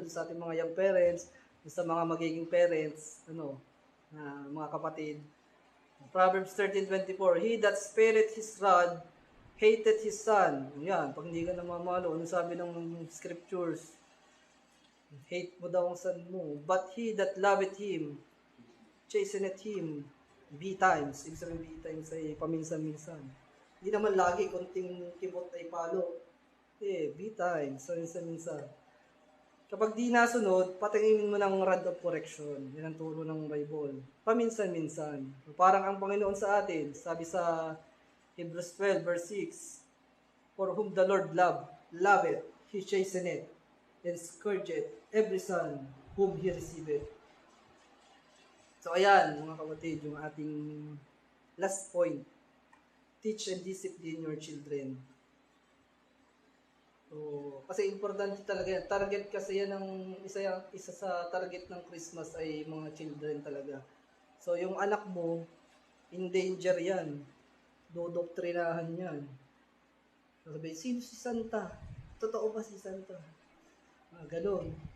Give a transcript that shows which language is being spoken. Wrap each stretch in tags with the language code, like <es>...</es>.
<tl>Sa ating mga young parents, sa mga magiging parents, mga kapatid.</tl> <en>Proverbs 13:24, he that spareth his rod, hated his son.</en> <tl>Yan, pag hindi ka namamalo, ano sabi ng scriptures? Hate mo daw ang son mo.</tl> <en>But he that loveth him, chasteneth him, B times.</en> <tl>Ibig sabihin B times ay paminsan-minsan. Hindi naman lagi, konting kibot ay palo. B times, paminsan-minsan. Kapag di nasunod, patingin mo ng</tl> <en>rod of correction.</en> <tl>Yan ang turo ng Bible. Paminsan-minsan. Parang ang Panginoon sa atin, sabi sa Hebrews 12 verse 6,</tl> <en>for whom the Lord loveth, he chasteneth. and scourgeth every son whom he receiveth.</en> <tl>So ayan, mga kapatid, yung ating last point.</tl> <en>Teach and discipline your children.</en> <tl>So, kasi importante talaga yan. Target kasi yan ng isa sa target ng Christmas ay mga children talaga. So, yung anak mo, in danger yan. Dodoktrinahan yan. Sabi, sino si Santa? Totoo ba si Santa? Ganun.</tl>